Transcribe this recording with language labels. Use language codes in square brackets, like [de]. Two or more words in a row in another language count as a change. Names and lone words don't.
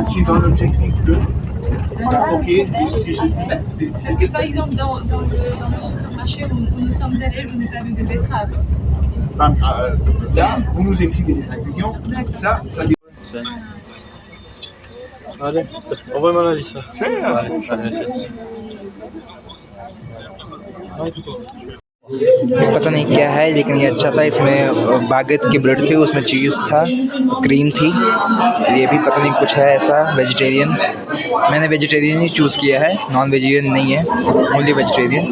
[fr] C'est dans l'objectif de. Ok, si je dis. Parce que par exemple, dans le supermarché où nous sommes allés, je n'ai pas vu de betteraves. Là, vous nous écrivez les ingrédients. Ça dépend. Allez, envoie-moi la liste. [hi] ये पता नहीं क्या है, लेकिन ये अच्छा था। इसमें बागेट की ब्रेड थी, उसमें चीज़ था, क्रीम थी। ये भी पता नहीं कुछ है ऐसा वेजिटेरियन। मैंने वेजिटेरियन ही चूज़ किया है, [en] non vegetarian [hi] नहीं है, [en] only vegetarian.